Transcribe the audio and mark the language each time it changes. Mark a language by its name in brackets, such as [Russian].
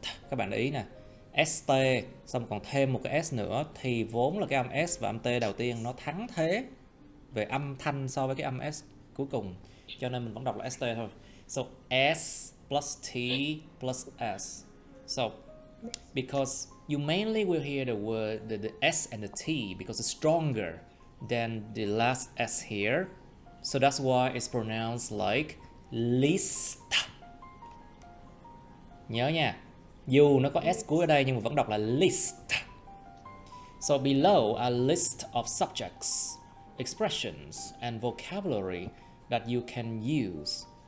[Vietnamese] Các bạn để ý nè, ST xong còn thêm một cái S nữa thì vốn là cái âm S và âm T đầu tiên nó thắng thế về âm thanh so với cái âm S cuối cùng, cho nên mình vẫn đọc là ST thôi. [English] So S plus T plus S. So because you mainly will hear the word the S and the T because it's stronger than the last S here. So that's why it's pronounced like list. [Vietnamese] Nhớ nha, dù nó có S cuối ở đây nhưng mà vẫn đọc là list. [English] So below a list of subjects, expressions and vocabulary that you can use.